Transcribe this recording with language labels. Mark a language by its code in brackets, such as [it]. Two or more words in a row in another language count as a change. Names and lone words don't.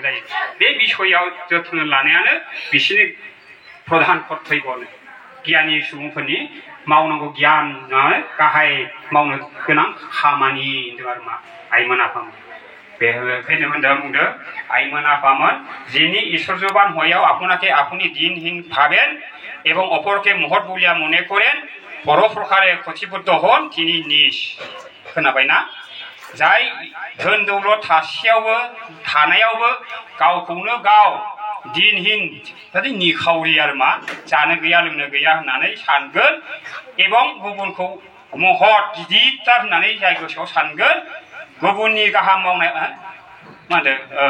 [brx] जायो बे बिसयआव जोथोन लानायानो बिसिनि प्रधान कर्तव्य गियानि सुबुंफोरनि मावनांगौ गियान गाहाय मावनो गोनां खामानि होनदों आरो मा आइमोन आफामोन बेखायनो बुंदों आइमोन आफामोन [bn] যিনি ঈশ্বর্যবান হয়েও আপনাকে আপনি দিনহীন ভাবেন এবং অপরকে মহৎ বলিয়া মনে করেন পরপ্রকারে ক্ষতিবদ্ধ হন তিনি নিজ [brx] खोनाबायना जाय धोन दौलत थानायावबो गावखौनो गाव दिनहीन जाथे निखावरि आरो मा जानो गैया लोंनो गैया होननानै सानगोन एबं गुबुनखौ महत गिदिरथार होननानै जाय गोसोआव सानगोन गुबुननि गाहाम मावनाय मा होनदों